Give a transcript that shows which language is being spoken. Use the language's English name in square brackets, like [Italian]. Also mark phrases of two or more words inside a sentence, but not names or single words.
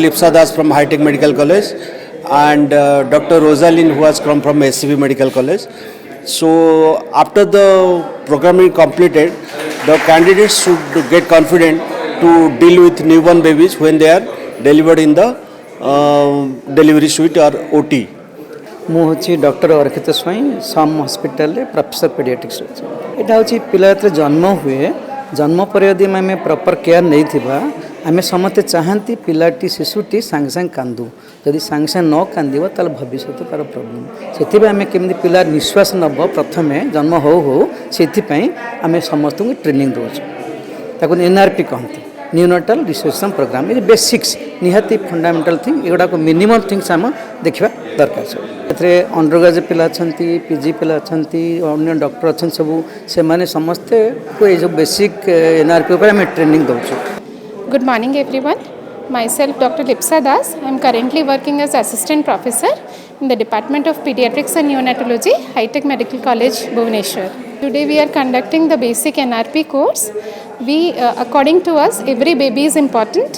[English] Lipsa Das from High-Tech Medical College and Dr. Rosalind who has come from SCV Medical College. So after the programming completed, the candidates should get confident to deal with newborn babies when they are delivered in the delivery suite or OT. [Odia] ମୁଁ ହେଉଛି ଡକ୍ଟର ଅରକ୍ଷିତ ସ୍ୱାଇଁ ସମ୍ ହସ୍ପିଟାଲରେ ପ୍ରଫେସର ପେଡ଼ିଆଟ୍ରିକ୍ସ ଅଛି। ଏଇଟା ହେଉଛି ପିଲା ଯେତେବେଳେ ଜନ୍ମ ହୁଏ, ଜନ୍ମ ପରେ ଯଦି ଆମେ [English] proper care [Odia] ନେଇଥିବା, ଆମେ ସମସ୍ତେ ଚାହାନ୍ତି ପିଲାଟି ଶିଶୁଟି ସାଙ୍ଗେ ସାଙ୍ଗେ କାନ୍ଦୁ। ଯଦି ସାଙ୍ଗେ ସାଙ୍ଗେ ନ କାନ୍ଦିବ ତାହେଲେ ଭବିଷ୍ୟତ ତା'ର ପ୍ରୋବ୍ଲେମ୍। ସେଥିପାଇଁ ଆମେ କେମିତି ପିଲା ନିଶ୍ୱାସ ନେବ ପ୍ରଥମେ ଜନ୍ମ ହଉ ହଉ, ସେଥିପାଇଁ ଆମେ ସମସ୍ତଙ୍କୁ ଟ୍ରେନିଂ ଦେଉଛୁ। ତାକୁ NRP କହନ୍ତି, [English] neonatal resuscitation program. [Odia] ଏ ବେସିକ୍ସ ନିହାତି [English] fundamental thing, [Odia] ଏଗୁଡ଼ାକ [English] minimum things [Odia] ଆମେ ଦେଖିବା ଦରକାର। ସବୁ ଏଥିରେ ଅଣ୍ଡରଗ୍ରାଜୁଏଟ୍ ପିଲା ଅଛନ୍ତି, PG ପିଲା ଅଛନ୍ତି, ଅନ୍ୟ ଡକ୍ଟର ଅଛନ୍ତି, ସବୁ ସେମାନେ ସମସ୍ତେ ଏଇ ସବୁ ବେସିକ୍ NRP ଉପରେ ଆମେ ଟ୍ରେନିଂ ଦେଉଛୁ। [English] Good morning everyone. Myself Dr. Lipsa Das. I am currently working as assistant professor in the Department of Pediatrics and Neonatology, High-Tech Medical College, Bhubaneswar. Today we are conducting the basic NRP course. According to us, every baby is important.